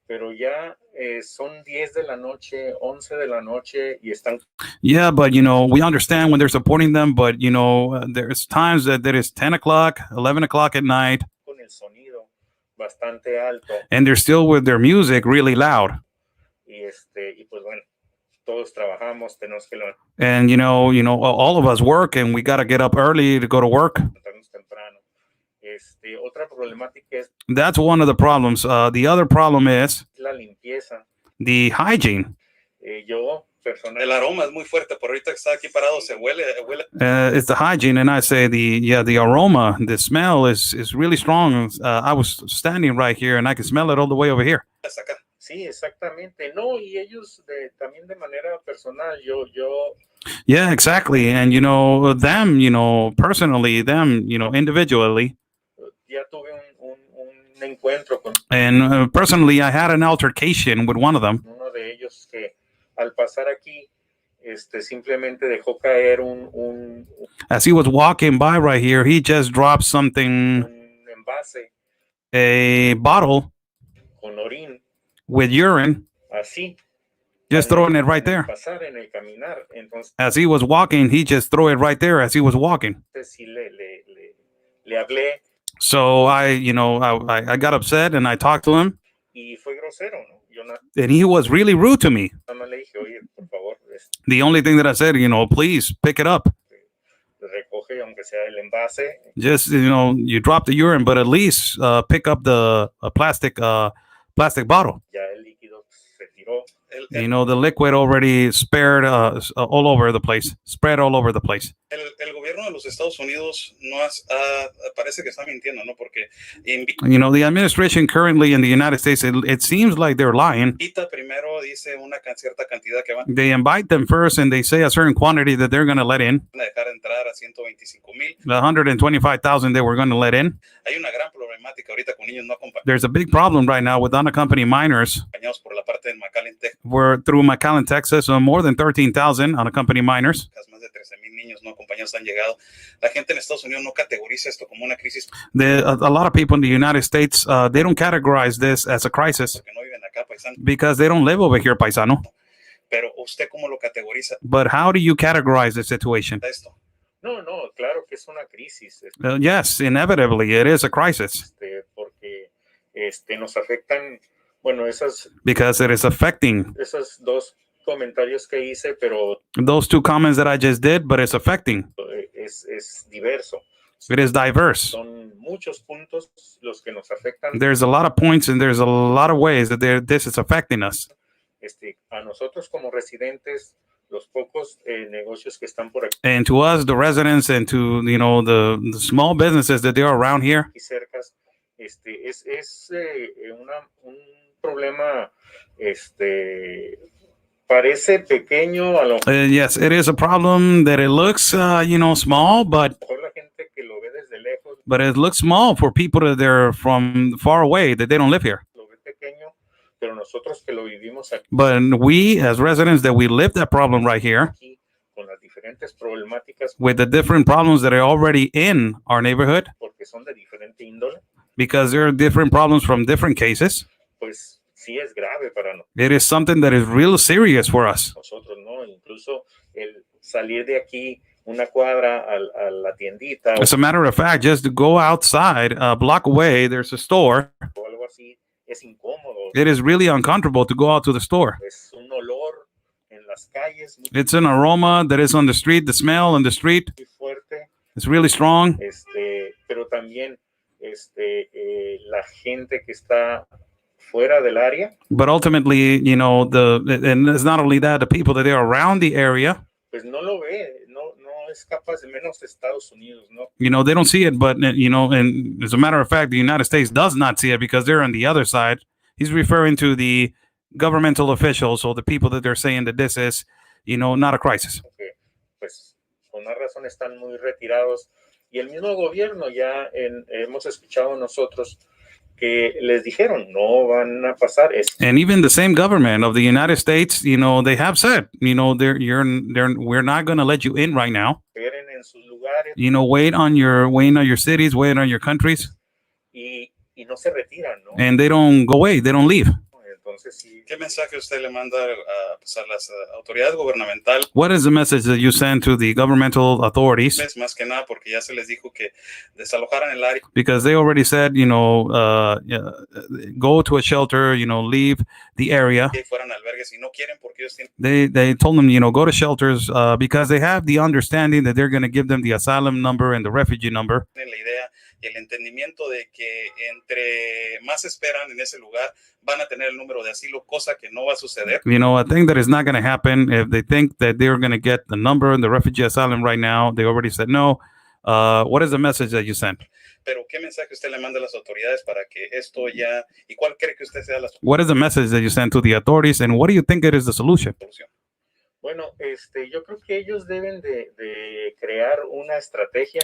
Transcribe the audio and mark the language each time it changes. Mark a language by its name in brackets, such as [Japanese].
[Spanish] Pero ya son 10 de la noche, 11 de la noche y están. [English] Yeah, but we understand when they're supporting them, but there's times that is 10 o'clock, 11 o'clock at night, [Spanish] con el sonido bastante alto. [English] And they're still with their music really loud. [Spanish] Y pues bueno, todos trabajamos, tenemos que levantarnos. [English] And all of us work, and we got to get up early to go to work. [Spanish] Temprano. Otra problemática es. [English] That's one of the problems. The other problem is [Spanish] La limpieza. [English] The hygiene. [Spanish] Yo personalmente. El aroma es muy fuerte, por ahorita que está aquí parado se huele. [English] It's the hygiene, and I say the aroma, the smell is really strong. I was standing right here, and I can smell it all the way over here. [Spanish] Sí, exactamente. No, y ellos también de manera personal, yo. [English] Yeah, exactly. And them, personally, them, individually. [Spanish] Ya tuve un encuentro con. [English] And personally, I had an altercation with one of them. [Spanish] Uno de ellos que al pasar aquí simplemente dejó caer [English] As he was walking by right here, he just dropped something, [Spanish] un envase [English] a bottle [Spanish] con orín, [English] with urine, [Spanish] así, [English] just [Spanish] en el- [English] throwing it right [Spanish] en el pasar, en el caminar. Entonces, [English] As he was walking, he just threw it right there as he was walking. [Spanish] sí le hablé [English] So I got upset and I talked to him, [Spanish] y fue grosero, ¿no? Yo [English] and he was really rude to me. [Spanish] nada más le dije, oye, por favor, [English] The only thing that I said, please pick it up. [Spanish] recoge aunque sea el envase. [English] Just, you drop the urine, but at least pick up the plastic bottle. [Spanish] Ya el líquido se tiró. [English] The liquid already spread all over the place. [Spanish] El gobierno de los Estados Unidos parece que está mintiendo, ¿no? Porque [English] The administration currently in the United States, it seems like they're lying. [Spanish] invita primero, dice una cierta cantidad que van [English] They invite them first and they say a certain quantity that they're going to let in. [Spanish] a dejar entrar a 125,000. [English] The 125,000 they were going to let in. [Spanish] Hay una gran problemática ahorita con niños no [English] There's a big problem right now with unaccompanied minors. [Spanish] acompañados por la parte del McAllen, Texas. [English] We're through McAllen, Texas, more than 13,000 unaccompanied minors. [Spanish] Más de 13,000 niños no acompañados han llegado. La gente en Estados Unidos no categoriza esto como una crisis [English] A lot of people in the United States, they don't categorize this as a crisis [Spanish] porque no viven acá, paisano. [English] because they don't live over here, paisano. [Spanish] Pero usted cómo lo categoriza [English] But how do you categorize the situation? [Spanish] esto? No, claro que es una crisis, [English] Yes, inevitably, it is a crisis [Spanish] porque nos afectan, bueno, [English] because it is affecting [Spanish] esos dos comentarios que hice, pero [English] those two comments that I just did, but it's affecting. [Spanish] es diverso. [English] It is diverse. [Spanish] Son muchos puntos los que nos afectan. [English] There's a lot of points and there's a lot of ways that this is affecting us. [Spanish] A nosotros como residentes, los pocos negocios que están por aquí [English] And to us, the residents, and to the small businesses that they are around here, [Spanish] cercas, es un problema, parece pequeño a lo [English] yes, it is a problem that it looks small, but [Spanish] mejor la gente que lo ve desde lejos [English] it looks small for people that they're from far away that they don't live here. [Spanish] lo ve pequeño, pero nosotros que lo vivimos [English] But we, as residents, that we live that problem right here [Spanish] aquí con las diferentes problemáticas, [English] with the different problems that are already in our neighborhood, [Spanish] porque son de diferente índole, [English] because there are different problems from different cases. [Spanish] pues sí es grave para [English] It is something that is real serious for us. [Spanish] nosotros, ¿no? Incluso el salir de aquí una cuadra a la tiendita [English] As a matter of fact, just to go outside a block away, there's a store. [Spanish] o algo así, es incómodo. [English] It is really uncomfortable to go out to the store. [Spanish] Es un olor en las calles muy [English] It's an aroma that is on the street, the smell on the street. [Spanish] fuerte, [English] It's really strong. [Spanish] pero también la gente que está fuera del área, [English] But ultimately, and it's not only that, the people that are around the area, [Spanish] pues no lo ve, no es capaz, de menos Estados Unidos, ¿no? [English] they don't see it. But, and as a matter of fact, the United States does not see it because they're on the other side. He's referring to the governmental officials, or the people that they're saying that this is, not a crisis. [Spanish] Porque, pues, por una razón están muy retirados. Y el mismo gobierno ya hemos escuchado nosotros que les dijeron, no van a pasar. [English] And even the same government of the United States, they have said, we're not going to let you in right now. [Spanish] Esperen en sus lugares [English] Wait on your cities, wait on your countries, [Spanish] y no se retiran, ¿no? [English] and they don't go away, they don't leave. [Spanish] Entonces, sí, ¿Qué mensaje usted le manda a las autoridades gubernamentales? [English] What is the message that you send to the governmental authorities? [Spanish] Más que nada porque ya se les dijo que desalojaran el área. [English] Because they already said, go to a shelter, leave the area. [Spanish] Que fueran albergues y no quieren porque ellos tienen [English] They told them, go to shelters because they have the understanding that they're going to give them the asylum number and the refugee number. [Spanish] la idea y el entendimiento de que entre más esperan en ese lugar van a tener el número de asilo, cosa que no va a suceder. [English] A thing that is not going to happen if they think that they're going to get the number and the refugee asylum right now. They already said no. What is the message that you sent? [Spanish] Pero ¿qué mensaje usted le manda a las autoridades para que esto ya, y cuál cree que usted sea la [English] What is the message that you send to the authorities, and what do you think it is the solution? [Spanish] solución? bueno, yo creo que ellos deben de crear una estrategia.